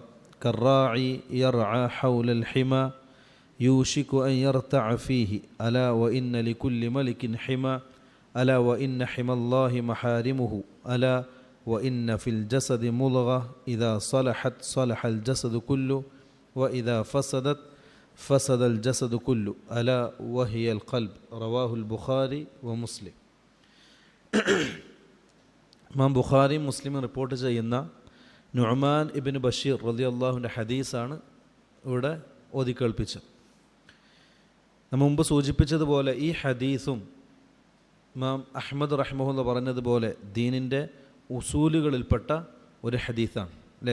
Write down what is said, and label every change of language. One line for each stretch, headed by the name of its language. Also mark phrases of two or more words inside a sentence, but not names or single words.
Arabic: كالراعي يرعى حول الحمى يوشك أن يرتع فيه ألا وإن لكل ملك حمى ألا وإن حمى الله محارمه ألا وإن في الجسد مضغة إذا صلحت صلح الجسد كله وإذا فسدت فسد الجسد كله ألا وهي القلب رواه البخاري ومسلم.
Malayalam: ഇമാം ബുഖാരിയും മുസ്ലിമും റിപ്പോർട്ട് ചെയ്യുന്ന നുഅ്മാൻ ഇബ്നു ബഷീർ റളിയല്ലാഹുവിൻ്റെ ഹദീസാണ് ഇവിടെ ഓതിക്കേൾപ്പിച്ചത്. നമ്മൾ മുമ്പ് സൂചിപ്പിച്ചതുപോലെ ഈ ഹദീസും ഇമാം അഹ്മദ് റഹ്മഹുല്ല പറഞ്ഞതുപോലെ ദീനിൻ്റെ ഉസൂലുകളിൽപ്പെട്ട ഒരു ഹദീസാണ് അല്ലേ.